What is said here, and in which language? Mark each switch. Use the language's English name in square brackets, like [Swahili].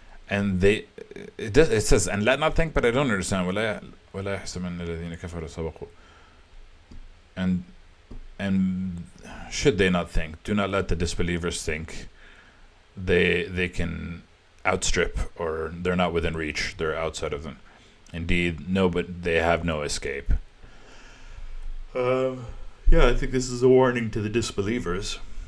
[English] And they, it says, and let not think, but I don't understand. [Arabic] ولا يحسبن الذين كفروا سبقوا. [English] And should they not think? Do not let the disbelievers think they can outstrip, or they're not within reach. They're outside of them. Indeed, no, but they have no escape. Yeah, I think this is a warning to the disbelievers.